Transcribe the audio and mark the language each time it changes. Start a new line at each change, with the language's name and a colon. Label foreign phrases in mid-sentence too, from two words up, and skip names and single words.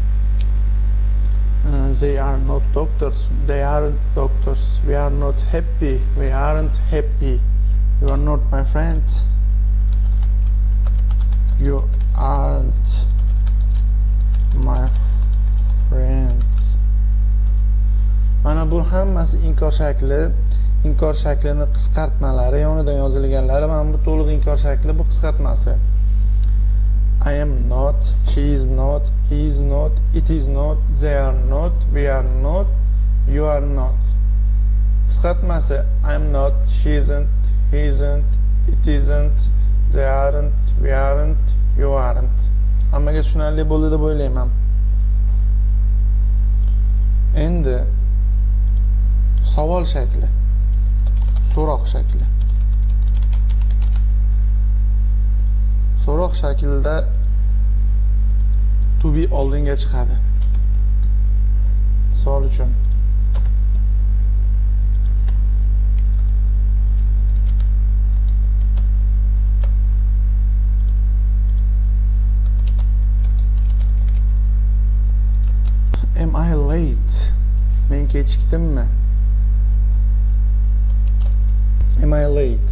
English: They are not doctors, they aren't doctors, we are not happy, we aren't happy, you are not my friend, you aren't my friend.
Uzbek: Mana bu hammasi inkor shakli, inkor shaklini qisqartmalari, yonidan yozilganlari. Mana bu to'liq inkor shakli, bu qisqartmasi.
English: I am not, she is not, he is not, it is not, they are not, we are not, you are not. Qisqartmasi I am not, she isn't, he isn't, it isn't, they aren't, we aren't, you aren't.
Uzbek: Hammaga tushunarli bo'ldi deb o'ylayman. Endi savol shakli, so'roq shakli. So'roq shaklida
English: to be
Uzbek: oldinga chiqadi. Misol uchun
English: Am I late?
Uzbek: Men kechikdimmi?
English: Am I late?